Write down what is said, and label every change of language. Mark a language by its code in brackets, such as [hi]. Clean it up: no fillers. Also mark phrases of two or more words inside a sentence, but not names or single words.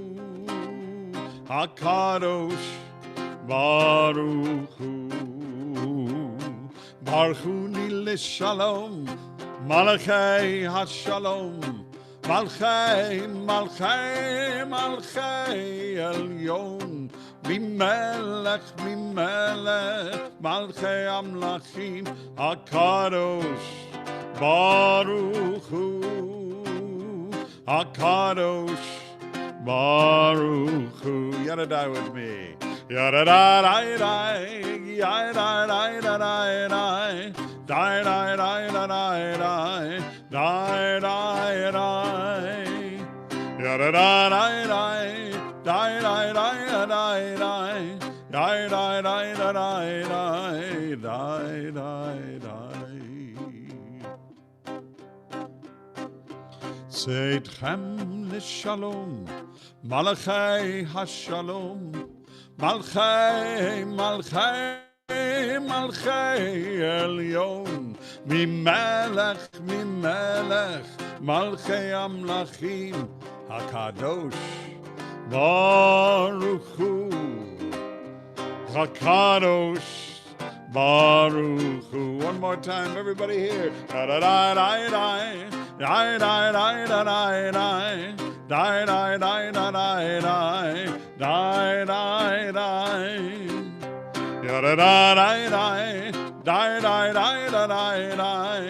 [he] הקדוש ברוך הוא ברוך הוא לשלום מלאכי השלום מלאכי עליון ממלך, מלכי המלכים הקדוש ברוך הוא הקדוש ברוך הוא. [en] Yadadai with me. Yadadai, yadadai. Die, die, die, die, die, die, die, die. Ya da da die, die, die, die, die, die, die. die, die, die, die, die, die, die, die. [he] צאתכם לשלום מלאכי השלום מלאכי מלאכי מלאכי עליון ממלך ממלך מלכי המלכים הקדוש ברוך הוא הקדוש ברוך הוא. [en] One more time, everybody here. Da da da da da. Die, die, die, die, die, die. Die, die, die, die, die, die. Die, die, die. Da da da da da. Die, die, die, die, die, die.